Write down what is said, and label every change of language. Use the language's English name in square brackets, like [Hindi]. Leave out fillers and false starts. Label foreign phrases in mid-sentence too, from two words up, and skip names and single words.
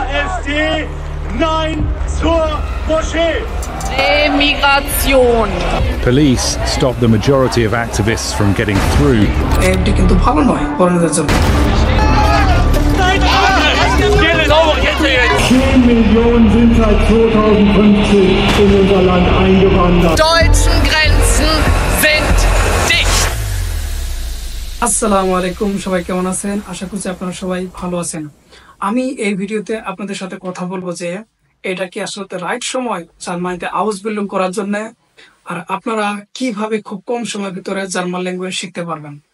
[German] AfD, Nein zur Moschee. [English] Emigration. Police stopped the majority of activists from getting through. [Bangla] AfD কিন্তু ভালো নয় ফরেনারদের জন্য। [German] 10 Millionen sind seit 2015 in unser Land eingewandert. Deutschen Grenzen sind dicht. [Bangla] আসসালামু আলাইকুম, সবাই কেমন আছেন? আশা করছি আপনারা সবাই ভালো আছেন। আমি এই ভিডিওতে আপনাদের সাথে কথা বলবো যে এটা কি আসলে রাইট সময় জার্মানিতে [English] house building [Bangla] করার জন্য, আর আপনারা কিভাবে খুব কম সময়ের ভিতরে [English] German language [Bangla] শিখতে পারবেন।